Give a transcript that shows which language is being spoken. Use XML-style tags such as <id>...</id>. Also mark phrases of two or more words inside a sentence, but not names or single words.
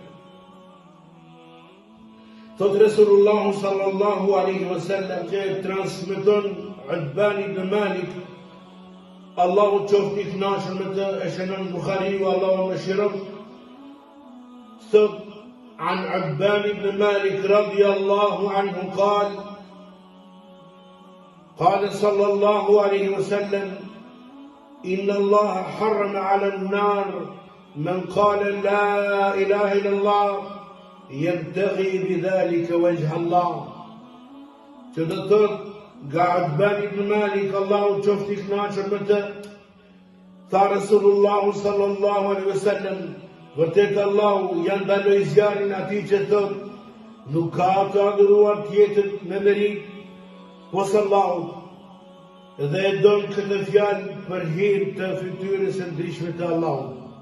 <sq>Thot Resulullah</sq> <ar>صلى الله عليه وسلم</ar> <sq>që transmeton Utban ibn Malik, Allahu qoftë i kënaqur me të, e shënon Buhariu, Allahu mëshiron.</sq> <ar>Thot عن عبان بن مالك رضي الله عنه قال صلى الله عليه وسلم إن الله حرم على النار من قال لا إله إلا الله يبتغي بذلك وجه الله.</ar> <sq>Që do thot nga Utban ibn Malik, Allahu qoftë i kënaqur me të, tha Resulullah</sq> <ar>صلى الله عليه وسلم,</ar> <sq>vërtet Allahu ja ndaloi zjarin atij që thot nuk ka të adhuruar tjetër me merit posa Allahut, dhe e don këtë fjalë për hir të fytyrës së ndryshme të Allahut.</sq>